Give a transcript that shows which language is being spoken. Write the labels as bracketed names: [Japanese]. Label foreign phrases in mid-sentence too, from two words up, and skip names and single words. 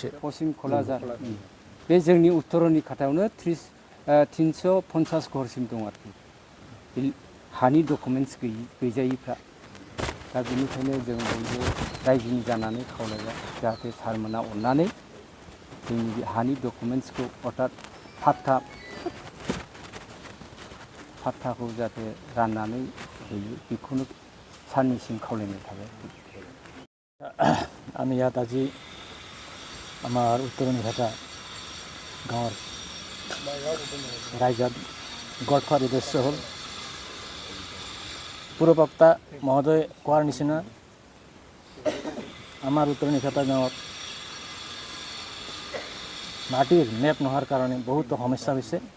[Bodo] पश्चिम क'लाझार बे जोंनि उत्तरनि खाथायावनो 350 घरसिम दं आरोखि हानि डकुमेन्टस गैजायिफ्रा दा बेनिखायनो जों बयबो रायजोनि जानानै खावलायबाय जाहाथे सारमोना अननानै जोंनि हानि डकुमेन्टसखौ अर्थात फाट्टाखौ जाहाथे राननानै होयो बेखौनो सारनिसिम खावलायनाय थाबाय [Assamese] আমি ইয়াত আজি আমাৰ উত্তৰণি ঘাটা গাঁৱৰ ৰাইজত গোট খোৱাৰ উদ্দেশ্য হ'ল পূৰ্ববক্তা মহোদয় কোৱাৰ নিচিনা আমাৰ উত্তৰণি ঘাটা গাঁৱত মাটিৰ মেপ নোহোৱাৰ কাৰণে বহুতো সমস্যা হৈছে